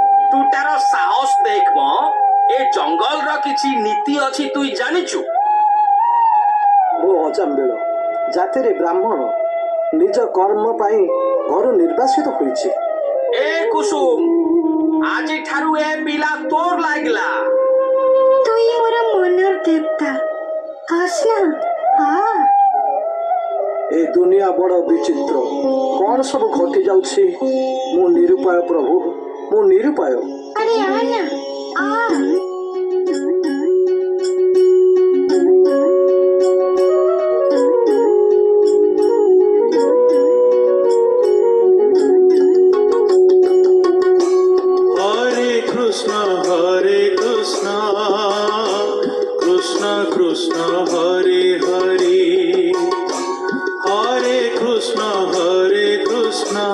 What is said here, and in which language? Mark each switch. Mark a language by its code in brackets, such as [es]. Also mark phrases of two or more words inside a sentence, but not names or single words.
[or] ତୁ ତାର ସାହସ ଦେଖ ମ। ଏ ଜଙ୍ଗଲର କିଛି ନୀତି ଅଛି ତୁଇ ଜାଣିଛୁ? ମୋ ଅଜାମ୍ବିଳ ଜାତିରେ ବ୍ରାହ୍ମଣ ନିଜ କର୍ମ ପାଇଁ ଘରୁ ନିର୍ବାସିତ ହୋଇଛି। ଏ କୁସୁମ, ଆଜିଠାରୁ ଏ ପିଲା ତୋର ଲାଗିଲା। [bn] তুই মোর মনের দেবতা, আসনা আ। [or] ଏ ଦୁନିଆ ବଡ଼ ବିଚିତ୍ର। କଣ ସବୁ ଘଟି ଯାଉଛି? ମୁଁ ନିରୁପାୟ ପ୍ରଭୁ, ମୁଁ ନିରୁପାୟ। আরে আনা আ। [sa] হরে কৃষ্ণ কৃষ্ণ কৃষ্ণ হরে হরে, হরে কৃষ্ণ কৃষ্ণ